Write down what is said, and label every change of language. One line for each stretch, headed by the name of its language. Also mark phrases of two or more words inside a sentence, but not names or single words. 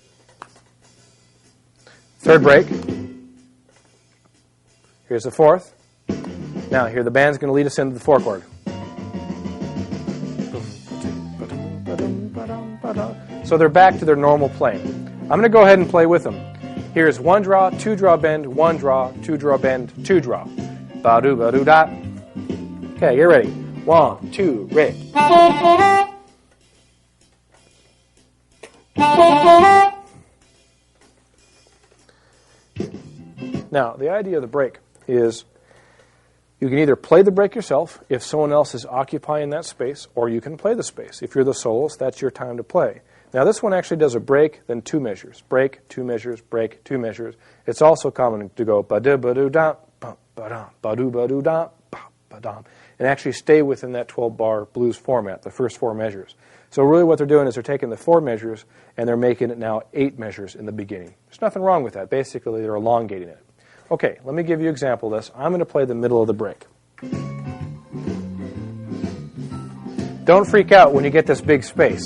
English: Third break. Here's the fourth. Now, here the band's going to lead us into the 4 chord. So they're back to their normal playing. I'm going to go ahead and play with them. Here's 1 draw, 2 draw bend, 1 draw, 2 draw bend, 2 draw. Ba-do, ba-do, dot. Okay, get ready. 1, 2, ready. Now, the idea of the break is you can either play the break yourself if someone else is occupying that space, or you can play the space. If you're the soloist, that's your time to play. Now, this one actually does a break, then 2 measures. Break, 2 measures, break, 2 measures. It's also common to go ba-do-ba-do-da, ba-ba-dum, ba-do-ba-do-da, ba-ba-dum, and actually stay within that 12-bar blues format, the first 4 measures. So really what they're doing is they're taking the 4 measures and they're making it now 8 measures in the beginning. There's nothing wrong with that. Basically, they're elongating it. Okay, let me give you an example of this. I'm going to play the middle of the break. Don't freak out when you get this big space.